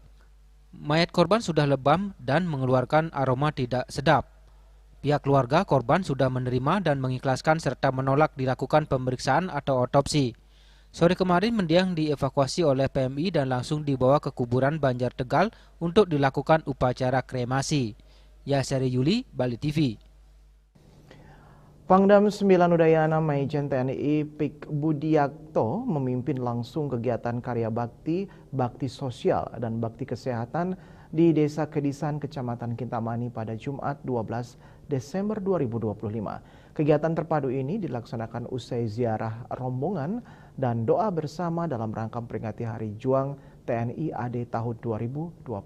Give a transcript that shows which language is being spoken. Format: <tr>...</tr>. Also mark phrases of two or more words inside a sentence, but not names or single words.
<id>Mayat korban sudah lebam dan mengeluarkan aroma tidak sedap. Pihak keluarga korban sudah menerima dan mengikhlaskan serta menolak dilakukan pemeriksaan atau otopsi. Sore kemarin mendiang dievakuasi oleh PMI dan langsung dibawa ke kuburan Banjar Tegal untuk dilakukan upacara kremasi. Yasari Yuli, Bali TV. Pangdam 9 Udayana Maijen TNI Pik Budiakto memimpin langsung kegiatan karya bakti sosial dan bakti kesehatan di Desa Kedisan, Kecamatan Kintamani pada Jumat 12 Desember 2025. Kegiatan terpadu ini dilaksanakan usai ziarah rombongan dan doa bersama dalam rangka memperingati Hari Juang TNI AD tahun 2025.</id>